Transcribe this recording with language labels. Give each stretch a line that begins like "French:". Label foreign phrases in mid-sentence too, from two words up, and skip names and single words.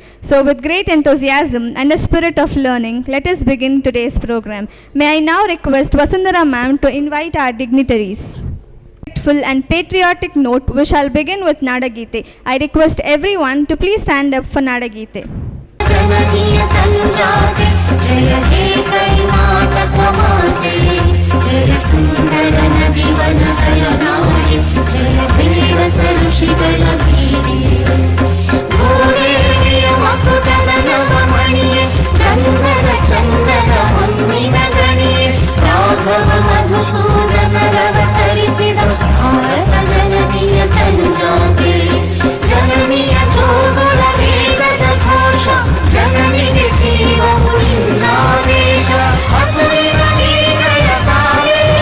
English: So with great enthusiasm and a spirit of learning, let us begin today's program. May I now request Vasundhara ma'am to invite our dignitaries. Respectful and patriotic note, we shall begin with Nadagite. I request everyone to please stand up for Nadagite.
Kannada: ಜನನೀಯ ತನುಜಾತೆ ಜಯ ಹೇ ಕರ್ನಾಟಕ ಮಾತೆ ಜಯ ಸುಂದರ ನದಿ ವನ ಕಲನಾಡೆ ಜಯ ಹೇ ರಸ ಋಷಿಗಳ ಭೀಡೆ ಭೂದೇವಿಯ ಮಕುಟದ ನವಮಣಿಯೇ ಗಂಧದ ಚಂದನ ಹೊನ್ನಿನ ಗಣಿಯೇ ರಾಘವ ಮಧುಸೂದನರವತರಿಸಿದ ಭಾರತ ಜನನಿಯ ತನುಜಾತೆ ಜನನಿಯ ಜೋಗುಳ ವೇದದ ಘೋಷ ಜನನಿಗೆ ಜೀವವು ಇನ್ನಾದೇಶ ಹಸುವಿನ ನೀಗಳ ಸಾಲೆ